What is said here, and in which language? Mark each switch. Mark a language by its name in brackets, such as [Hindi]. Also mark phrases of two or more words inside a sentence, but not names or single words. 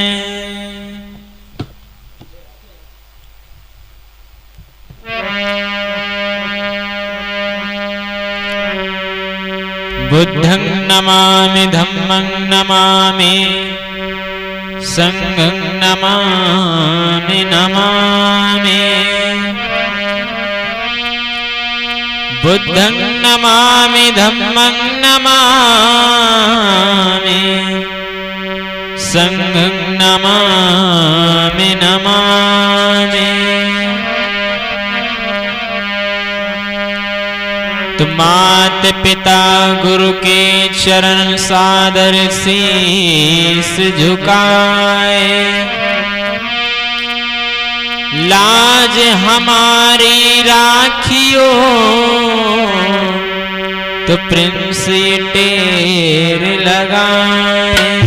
[Pali] बुद्धं नमामि धम्मं नमामि संघं नमामि नमामि। बुद्धं नमामि धम्मं नमामि संघं नमामि नमामि। [Hindi] मात पिता गुरु के चरण सादर शीस झुकाए। लाज हमारी राखियो तो प्रिंस टेर लगाए।